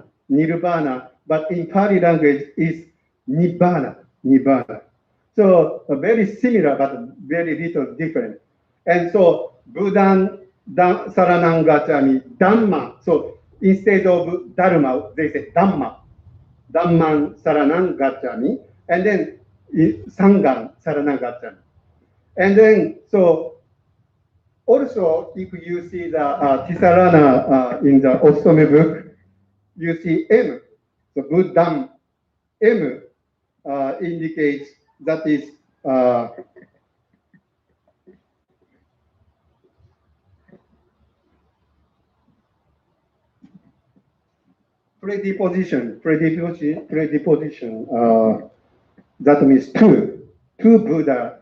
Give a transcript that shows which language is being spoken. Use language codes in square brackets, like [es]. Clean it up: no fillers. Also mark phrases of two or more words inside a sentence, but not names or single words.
[en] Nirvana. But in Pali language is Nibbana. Nibbana. So very similar, but very little different. And so [pi] Buddhan Saranang Gacchami, Dhamma. [en] So instead of Dharma, they say Dhamma. [pi] Dhamman Saranang Gacchami. [en] And then [pi] Sanghang Saranang Gacchami. [en] And then, so also, if you see the T-Sarana in the Otome book, you see M. So Buddham, M indicates that is prediposition, that means two Buddha.